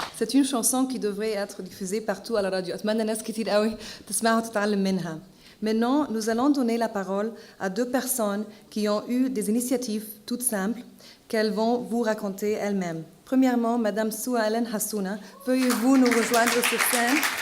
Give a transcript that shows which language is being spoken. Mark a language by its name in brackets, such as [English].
[French] C'est une chanson qui devrait être diffusée partout à la radio. [Arabic] أتمنى ناس كتير قوي تسمعها وتتعلم منها. [French] Maintenant, nous allons donner la parole à deux personnes qui ont eu des initiatives toutes simples qu'elles vont vous raconter elles-mêmes. Premièrement, Madame Soualen Hassouna, veuillez-vous nous rejoindre sur scène?